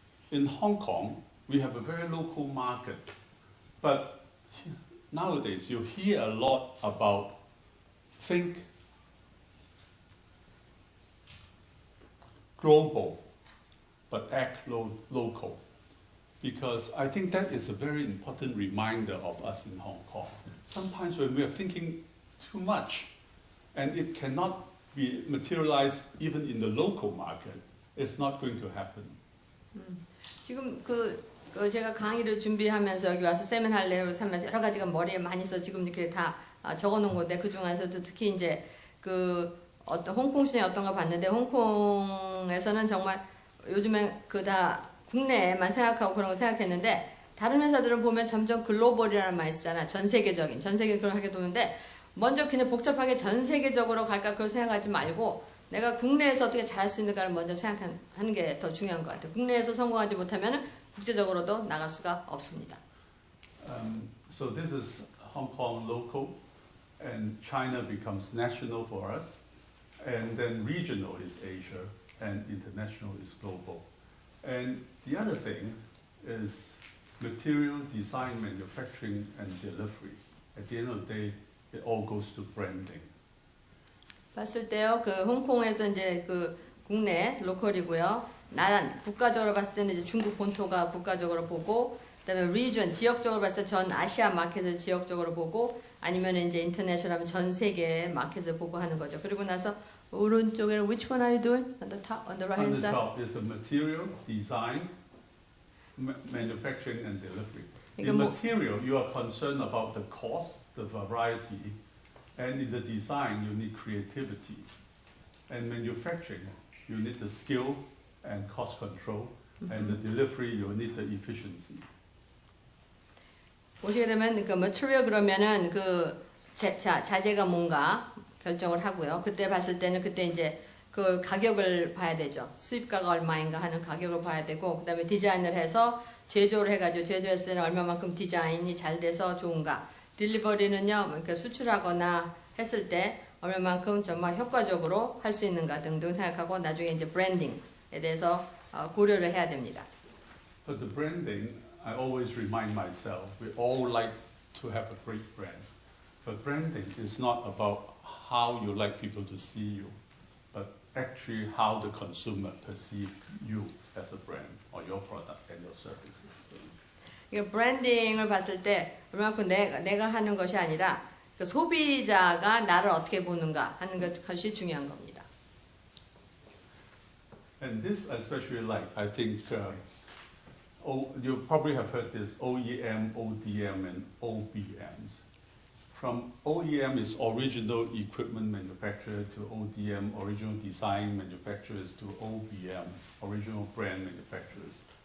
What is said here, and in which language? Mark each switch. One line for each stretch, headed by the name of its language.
English: In Hong Kong, we have a very local market, but nowadays you hear a lot about think global, but act local. Because I think that is a very important reminder of us in Hong Kong. Sometimes when we are thinking too much, and it cannot be materialized even in the local market, it's not going to happen.
Korean: 지금 그 제가 강의를 준비하면서 여기 와서 세미나를 하면서 여러 가지가 머리에 많이 있어 지금 이렇게 다 적어놓은 건데 그 중에서도 특히 이제 그 어떤 홍콩 시장이 어떤가 봤는데 홍콩에서는 정말 요즘에 그 다 국내에만 생각하고 그런 거 생각했는데 다른 회사들은 보면 점점 글로벌이라는 말이 쓰잖아. 전 세계적인 그걸 하게 되는데 먼저 그냥 복잡하게 전 세계적으로 갈까 그걸 생각하지 말고 내가 국내에서 어떻게 잘할 수 있는가를 먼저 생각하는 게 더 중요한 것 같아요. 국내에서 성공하지 못하면 국제적으로도 나갈 수가 없습니다.
English: So this is Hong Kong local, and China becomes national for us, and then regional is Asia, and international is global. And the other thing is material design, manufacturing, and delivery. At the end of the day, it all goes to branding.
Korean: 봤을 때요, 그 홍콩에서 이제 그 국내 로컬이고요. 국가적으로 봤을 때는 이제 중국 본토가 국가적으로 보고, 그다음에 리전 지역적으로 봤을 때 전 아시아 마켓을 지역적으로 보고, 아니면 이제 인터내셔널하면 전 세계 마켓을 보고 하는 거죠. 그리고 나서 오른쪽에
English: which one are you doing? On the top, on the right hand side. On the top is the material design, manufacturing, and delivery. In
Korean: 그러니까
English: material, you are concerned about the cost, the variety, and in the design, you need creativity. And manufacturing, you need the skill and cost control. And the delivery, you need the efficiency.
Korean: 보시게 되면 그 material 그러면은 그 자재가 뭔가 결정을 하고요. 그때 봤을 때는 그때 이제 그 가격을 봐야 되죠. 수입가가 얼마인가 하는 가격을 봐야 되고, 그다음에 디자인을 해서 제조를 해가지고 제조했을 때는 얼마만큼 디자인이 잘 돼서 좋은가. 딜리버리는요, 그러니까 수출하거나 했을 때 얼마만큼 정말 효과적으로 할 수 있는가 등등 생각하고 나중에 이제 브랜딩에 대해서 고려를 해야 됩니다.
English: But the branding, I always remind myself, we all like to have a great brand. But branding is not about how you like people to see you, but actually how the consumer perceive you as a brand or your product and your services.
Korean: 이게 브랜딩을 봤을 때 얼마만큼 내가 하는 것이 아니라 그 소비자가 나를 어떻게 보는가 하는 것이 중요한 겁니다.
English: And this I especially like. I think you probably have heard this OEM, ODM, and OBMs. From OEM is original equipment manufacturer to ODM, original design manufacturers, to OBM, original brand manufacturers.